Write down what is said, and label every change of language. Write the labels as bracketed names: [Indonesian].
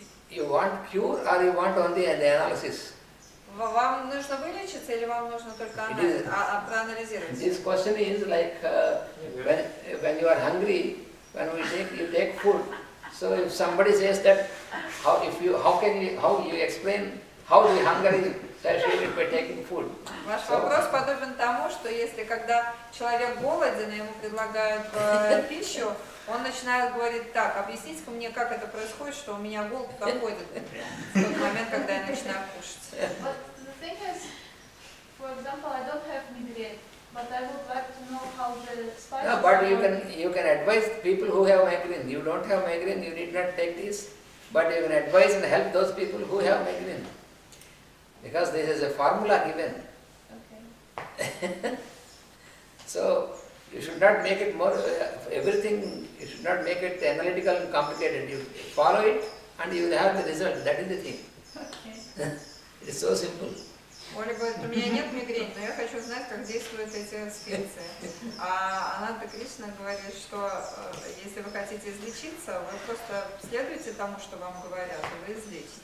[English] You want cure or you want only the analysis? [Russian] Вам нужно вылечиться или вам нужно только проанализировать? [English] This question is like when you are hungry, when you take food. So if somebody says that how you explain how the hunger is satiated by taking food? [Russian] Ваш вопрос подобен тому, что если когда человек голоден, и ему предлагают пищу, он начинает говорить: так, объясните-ка мне, как это происходит, что у меня голод проходит в тот момент, когда я начинаю кушать. [English] But the thing is, for example, I don't have migraine, but I would like to know how the spices. No, but you can advise people who have migraine. You don't have migraine, you need not take this. But you can advise and help those people who have migraine. Because this is a formula given. Okay. So you should not make it more, everything, you should not make it analytical and complicated. You follow it and you will have the result. That is the thing. Okay. It is so simple. [Russian] Оля говорит: у меня нет мигрени, но я хочу знать, как действуют эти специи. А Ананта Кришна говорит, что если вы хотите излечиться, вы просто следуйте тому, что вам говорят, и вы излечитесь.